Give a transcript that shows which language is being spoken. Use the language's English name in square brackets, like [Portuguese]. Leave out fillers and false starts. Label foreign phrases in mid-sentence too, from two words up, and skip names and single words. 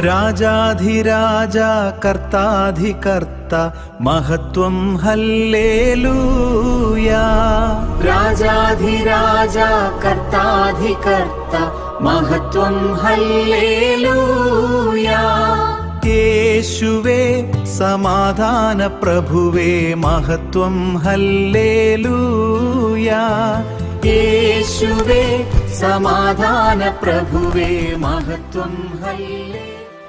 [Tamil] ராஜாதிராஜா கர்த்தாதிகர்த்தா மகத்துவம் ஹல்லேலூயா. ராஜாதிராஜா கர்த்தாதிகர்த்தா மகத்துவம் ஹல்லேலூயா. [Malayalam] യേശുവേ സമാധാന പ്രഭുവേ മഹത്വം ഹല്ലേലൂയാ. യേശുവേ സമാധാന പ്രഭുവേ മഹത്വം ഹല്ലേലൂയ.